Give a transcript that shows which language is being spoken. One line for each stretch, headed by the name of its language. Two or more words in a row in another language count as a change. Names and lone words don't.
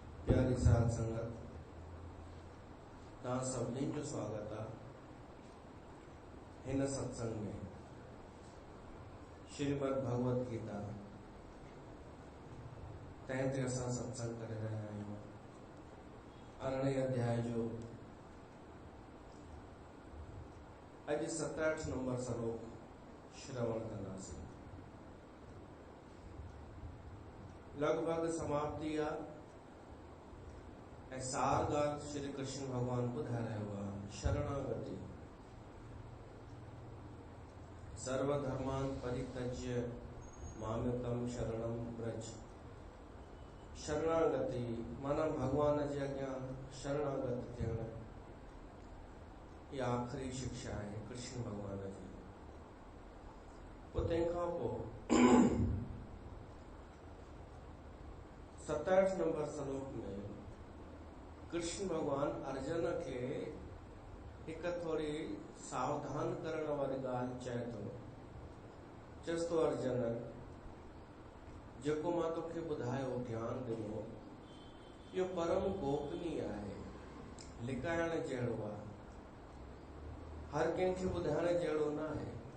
Sindhi: प्यारी साध संगत तव्हां सभिनी जो स्वागत आहे हिन सत्संग में। श्रीमद् भगवत गीता तंहिं ते असां सत्संग करे रहिया आहियूं। 18 अध्याय जो अॼु 67 नंबर श्लोक श्रवण कंदासीं। लगभग समाप्ति आहे ऐं सार ॻाल्हि श्री कृष्ण भगवान ॿुधाए रहियो आहे।
Sanskrit: शरणागति सर्वधर्मान परित्यज्य मामेकं शरणं व्रज।
Sindhi: शरणागति माना भगवान जे अॻियां शरणागत थियण। इहा आख़िरी शिक्षा आहे कृष्ण भगवान जी। पोइ तंहिंखां पोइ 67 नंबर श्लोक में कृष्ण भगवान अर्जुन खे हिकु थोरी सावधान करण वारी ॻाल्हि चए थो। चएसि थो अर्जुन, जेको मां तोखे ॿुधायो ज्ञान ॾिनो इहो परम गोपनीय आहे, लिकाइण जहिड़ो आहे, हर कंहिंखे ॿुधाइण जहिड़ो न आहे।